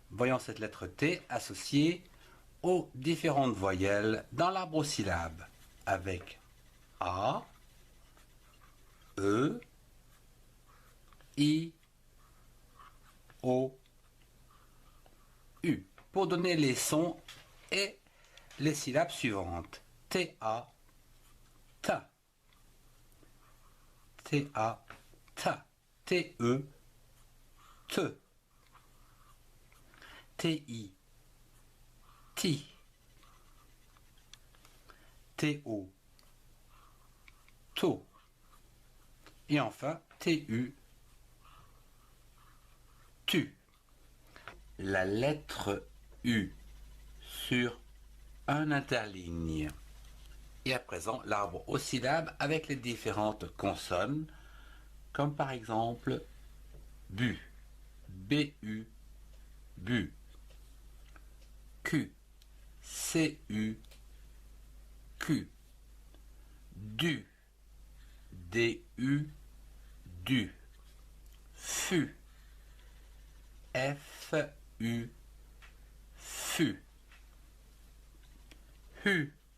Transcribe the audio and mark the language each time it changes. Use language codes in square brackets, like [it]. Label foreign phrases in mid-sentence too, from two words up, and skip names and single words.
[fr] Voyons cette lettre T associée aux différentes voyelles dans l'arbre aux syllabes avec A, E, I, O, U pour donner les sons et les syllabes suivantes. T-A, ta, T-A, ta, T-E, te, T-I, ti, T-O, to, et enfin T-U, tu. La lettre U sur un interligne. Et à présent, l'arbre aux syllabes avec les différentes consonnes, comme par exemple bu, B-U, bu, Q, C-U, Q, du, D-U, du, fu, F-U, fu, hu,